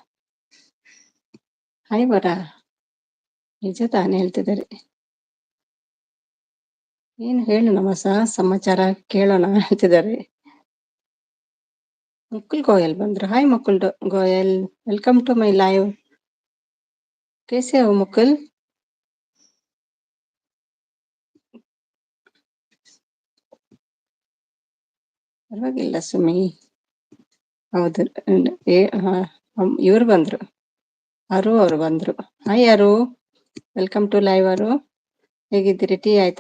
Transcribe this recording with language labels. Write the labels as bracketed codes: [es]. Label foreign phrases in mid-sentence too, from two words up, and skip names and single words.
[kn] ಹಾಯ್ ವರ, ನಿಜ ತಾನೇ ಹೇಳ್ತಿದ್ದಾರೆ. ಏನು ಹೇಳು ನಮಸ, ಸಮಾಚಾರ ಕೇಳೋಣ ಹೇಳ್ತಿದ್ದಾರೆ. ಮುಕುಲ್ ಗೋಯಲ್ ಬಂದ್ರು. ಹಾಯ್ ಮುಕುಲ್ ಗೋಯಲ್, [en] welcome to my live. [hi] कैसे हो मुकुल? [kn] ಪರವಾಗಿಲ್ಲ ಸುಮಿ. ಹೌದು, ಇವ್ರು ಬಂದ್ರು, ಅರು ಅವರು ಬಂದ್ರು. ಹಾಯ್ ಅರು, [en] welcome to live. [kn] ಅರು ಹೇಗಿದ್ದೀರಿ? ಟೀ ಆಯ್ತಾ?